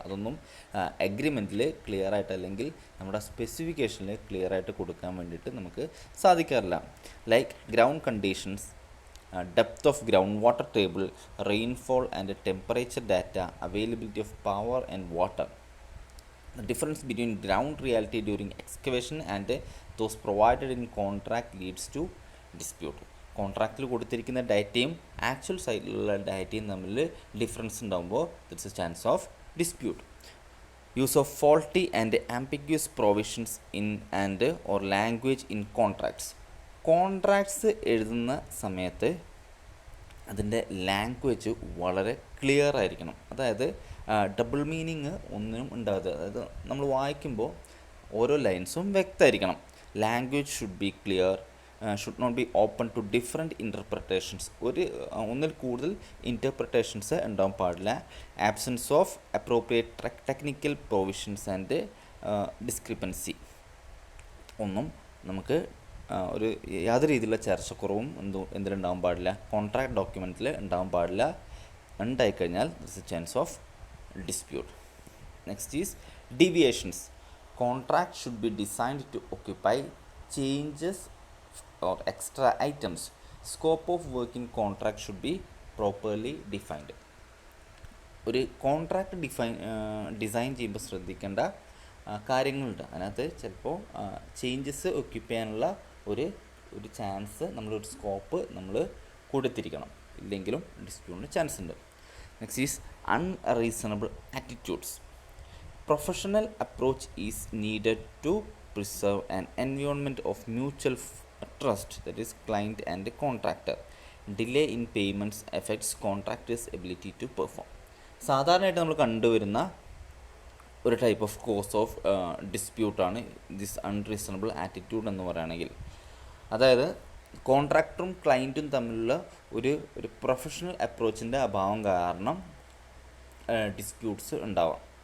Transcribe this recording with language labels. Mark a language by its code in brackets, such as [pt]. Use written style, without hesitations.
[ml] അതൊന്നും അഗ്രിമെൻറ്റിൽ ക്ലിയർ ആയിട്ട്, അല്ലെങ്കിൽ നമ്മുടെ സ്പെസിഫിക്കേഷനിൽ ക്ലിയർ ആയിട്ട് കൊടുക്കാൻ വേണ്ടിയിട്ട് നമുക്ക് സാധിക്കാറില്ല. [en] Like ground conditions, depth of ground water table, rainfall and temperature data, availability of power and water. The difference between ground reality during excavation and those provided in contract leads to dispute. [ml] കോൺട്രാക്റ്റിൽ കൊടുത്തിരിക്കുന്ന ഡാറ്റയും actual സൈറ്റിലുള്ള ഡാറ്റയും തമ്മിൽ difference ഉണ്ടാകുമ്പോൾ [en] That's a chance of dispute. Use of faulty and ambiguous provisions in and or language in contracts. [ml] Contracts എഴുതുന്ന സമയത്ത് അതിൻ്റെ language വളരെ clear ആയിരിക്കണം. അതായത് ഡബിൾ മീനിങ് ഒന്നിനും ഉണ്ടാകാതെ, അതായത് നമ്മൾ വായിക്കുമ്പോൾ ഓരോ ലൈൻസും വ്യക്തമായിരിക്കണം. [en] Language should be clear, should not be open to different interpretations. [ml] ഒന്നിൽ കൂടുതൽ ഇൻ്റർപ്രിട്ടേഷൻസ് ഉണ്ടാവാൻ പാടില്ല. [en] Absence of appropriate technical provisions and discrepancy. [ml] ഒന്നും നമുക്ക് ഒരു യാതൊരു രീതിയിലുള്ള ചർച്ചക്കുറവും എന്തിലുണ്ടാവാൻ പാടില്ല, കോൺട്രാക്ട് ഡോക്യുമെൻറ്റിൽ ഉണ്ടാവാൻ പാടില്ല. ഉണ്ടായിക്കഴിഞ്ഞാൽ [en] This a chance of dispute. Next is deviations. Contract should be designed to occupy changes or extra items. Scope of work in contract should be properly defined. [ml] ഒരു കോൺട്രാക്ട് ഡിസൈൻ ചെയ്യുമ്പോൾ ശ്രദ്ധിക്കേണ്ട കാര്യങ്ങളുണ്ട്. അതിനകത്ത് ചിലപ്പോൾ ചേഞ്ചസ് ഒക്യുപ്പൈ ചെയ്യാനുള്ള ഒരു chance, നമ്മളൊരു scope നമ്മൾ കൊടുത്തിരിക്കണം. ഇല്ലെങ്കിലും ഡിസ്പ്യൂട്ടിന് ചാൻസ് ഉണ്ട്. [en] Next is unreasonable attitudes. Professional approach is needed to preserve an environment of mutual trust, that is client and contractor. Delay in payments affects contractor's ability to perform. [ml] സാധാരണയായിട്ട് നമ്മൾ കണ്ടുവരുന്ന ഒരു [en] type of cause of [ml] ഡിസ്പ്യൂട്ടാണ് [en] this unreasonable attitude [ml] എന്ന് പറയുകയാണെങ്കിൽ. അതായത് കോൺട്രാക്ടറും ക്ലയൻറ്റും തമ്മിലുള്ള ഒരു professional അപ്രോച്ചിൻ്റെ അഭാവം കാരണം ഡിസ്പ്യൂട്ട്സ് ഉണ്ടാവാം.